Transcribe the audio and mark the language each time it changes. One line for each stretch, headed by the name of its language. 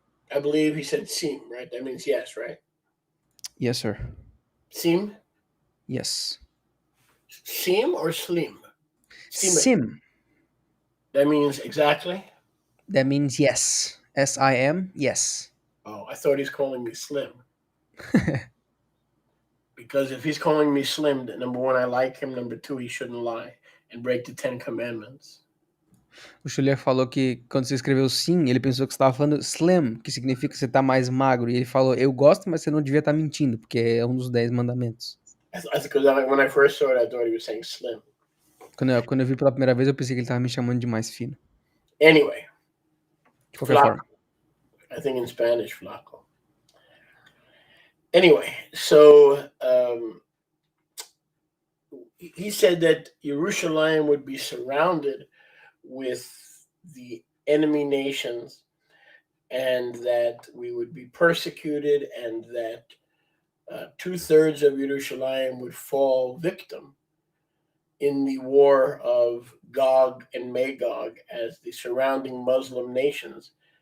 English: I believe he said sim, right? That means yes, right? Yes, sir.
Portuguese: Sim?
English: Yes. Sim or slim?
Portuguese: Sim.
English: That means exactly? That means yes. S-I-M, yes. Oh, I thought he's calling me slim. Because if he's calling me slim, number one, I like him. Number two, he shouldn't lie and break the 10 commandments.
Portuguese: O Schuller falou que quando você escreveu sim, ele pensou que você estava falando slim, que significa que você está mais magro. E ele falou, eu gosto, mas você não devia estar mentindo, porque é um dos 10 mandamentos.
English: Because when I first saw it, I thought he was saying slim.
Portuguese: Quando eu vi pela primeira vez, eu pensei que ele estava me chamando de mais fino.
English: Anyway.
Portuguese: De qualquer forma.
English: I think in Spanish, flaco. Anyway, so he said that Jerusalem would be surrounded with the enemy nations and that we would be persecuted and that 2/3 of Jerusalem would fall victim in the war of Gog and Magog as the surrounding Muslim nations.